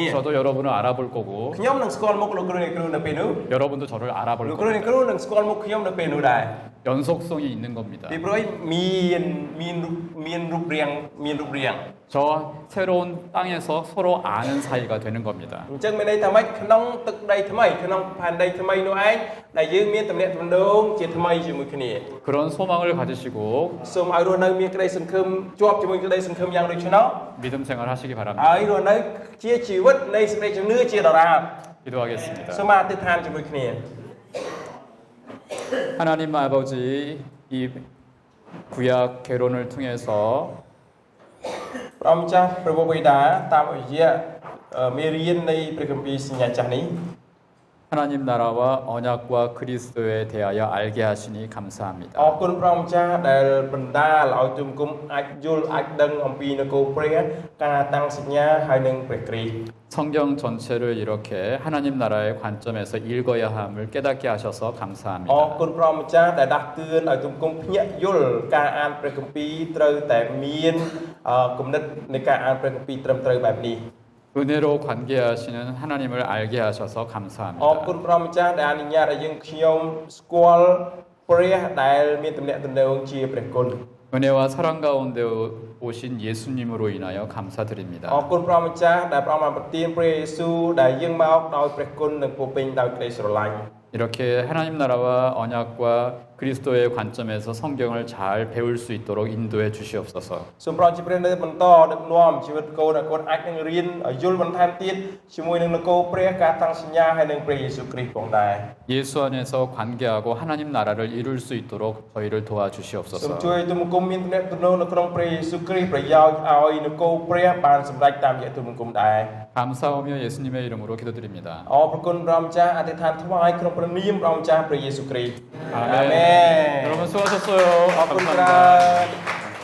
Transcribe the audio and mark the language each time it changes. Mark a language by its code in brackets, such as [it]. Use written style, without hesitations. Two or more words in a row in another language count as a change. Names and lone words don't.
[ko] 저도 여러분을 알아볼 거고 [km] ខ្ញុំនឹងស្គាល់មុខលោកគ្រូអ្នកគ្រូនៅពេលនោះ [ko] 여러분도 저를 알아볼 [km] លោកគ្រូអ្នក [ko] 겁니다. [km] គ្រូនឹងស្គាល់មុខខ្ញុំនៅពេលនោះដែរ [ko] 연속성이 있는 겁니다. [km] ពីព្រោះមានរូបរាង [ko] 저 새로운 땅에서 서로 아는 사이가 되는 겁니다. [km] អញ្ចឹងមានន័យថាម៉េចក្នុងទឹកដីថ្មីក្នុងផែនដីថ្មីនោះឯងដែលយើងមានទំនាក់ទំនងជាថ្មីជាមួយគ្នា [ko] 그런 소망을 가지시고 [km] សូមឲ្យរស់នៅមានក្តីសង្ឃឹមជាប់ជាមួយក្តីសង្ឃឹមយ៉ាងដូចនោះ [ko] 믿음 생활 하시기 바랍니다. [km] ហើយរស់នៅជាជីវិតនៃសេចក្តីជំនឿជាដរាប [ko] 기도하겠습니다. [km] សូមអធិដ្ឋានជាមួយគ្នា [ko] 하나님 아버지 이 구약 개론을 통해서 [km] ព្រះម្ចាស់ព្រះបិតាតាមរយៈមេរៀននៃព្រះគម្ពីរសញ្ញាចាស់នេះ [ko] 하나님 나라와 언약과 그리스도에 대하여 알게 하시니 감사합니다. [km] អរគុណព្រះម្ចាស់ដែលបណ្ដាលឲ្យទុំគុំអាចយល់អាចដឹងអំពីនគរព្រះការតាំងសញ្ញាហើយនឹងព្រះគ្រីស្ទ [ko] 성경 전체를 이렇게 하나님 나라의 관점에서 읽어야 함을 깨닫게 하셔서 [km] អរ [ko] 감사합니다. [km] គុណព្រះម្ចាស់ដែលដាស់តឿនឲ្យទុំគុំភ្ញាក់យល់ការអានព្រះគម្ពីរត្រូវតែមានគំនិតនៃការអានព្រះគម្ពីរត្រឹមត្រូវបែបនេះ [ko] 은혜로 관계하시는 하나님을 알게 하셔서 [km] អរគុណ [ko] 감사합니다. [km] ព្រះម្ចាស់ដែលអនុញ្ញាតឲ្យយើងខ្ញុំស្គាល់ព្រះដែលមានទំនាក់ទំនងជាព្រះគុណ [ko] 은혜와 사랑 가운데 오신 예수님으로 인하여 감사드립니다. [km] អរគុណព្រះម្ចាស់ដែលព្រះអង្គបានប្រទានព្រះយេស៊ូវដែលយើងមកដោយព្រះគុណនិងពោពេញដោយក្តីស្រឡាញ់ [ko] 이렇게 하나님 나라와 언약과 그리스도의 관점에서 성경을 잘 배울 수 있도록 인도해 주시옵소서. [km] សូមប្រោសជាព្រះនៅបន្តដឹកនាំជីវិតកូនឲ្យកូនអាចនឹងរៀនឲ្យយល់បន្ថែមទៀតជាមួយនឹងនគរព្រះការតាំងសញ្ញាហើយនឹងព្រះយេស៊ូវគ្រីស្ទផងដែរ [ko] 예수 안에서 관계하고 하나님 나라를 이룰 수 있도록 저희를 [km] សូម [ko] 도와주시옵소서. [km] ជួយទុំគុំមានទំនាក់ទំនងនៅក្នុងព្រះយេស៊ូវគ្រីស្ទប្រយោជន៍ឲ្យនគរព្រះបានសម្រេចតាមរយៈទុំគុំដែរ [ko] 감사하며 예수님의 이름으로 기도드립니다. [km] អរគុណព្រះម្ចាស់អធិដ្ឋានថ្វាយក្នុងព្រះនាមព្រះម្ចាស់ព្រះយេស៊ូវគ្រីស្ទ [ko] 아멘. 아멘. 여러분 수고하셨어요. [km] អរគុណ [ko] 감사합니다. [km] ច្រើន